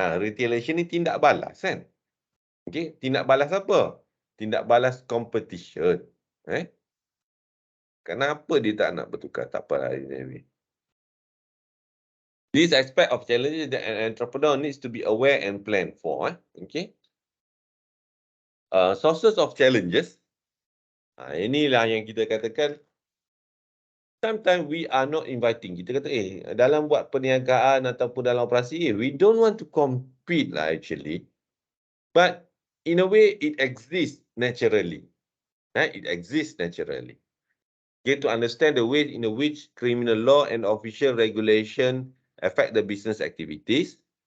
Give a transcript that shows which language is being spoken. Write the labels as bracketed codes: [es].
[ms] Retaliation ni tindak balas kan? Okay, tindak balas apa? Tindak balas competition. Kenapa dia tak nak bertukar? Tak apalah. [en] This aspect of challenges that an entrepreneur needs to be aware and plan for. Okay. Sources of challenges. [ms] Inilah yang kita katakan. [en] Sometimes we are not inviting. [ms] Kita kata, dalam buat perniagaan ataupun dalam operasi, [en] we don't want to compete lah actually. But in a way, it exists naturally. It exists naturally. Get to understand the way in which criminal law and official regulation affect the business activities.